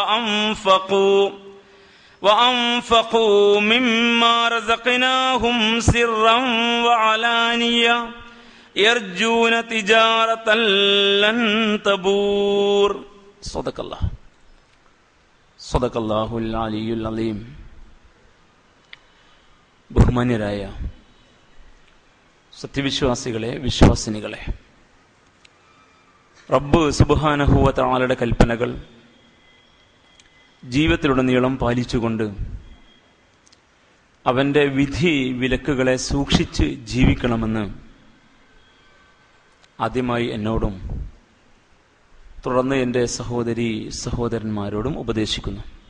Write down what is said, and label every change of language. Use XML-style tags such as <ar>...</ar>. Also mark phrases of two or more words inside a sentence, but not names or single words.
<ar>وأنفقوا مما رزقناهم سرا وعلانية يرجون تجارة لن تبور صدق الله العلي العظيم.</ar> <ml>ബഹുമാന്യരായ സത്യവിശ്വാസികളെ, വിശ്വാസിനികളെ, റബ്ബ് സുബ്ഹാനഹു വ തആലയുടെ കൽപ്പനകൾ ജീവിതത്തിലുടനീളം പാലിച്ചുകൊണ്ട് അവന്റെ വിധി വിലക്കുകളെ സൂക്ഷിച്ച് ജീവിക്കണമെന്ന് ആദ്യമായി എന്നോടും തുടർന്ന് എൻ്റെ സഹോദരീ സഹോദരന്മാരോടും ഉപദേശിക്കുന്നു.</ml>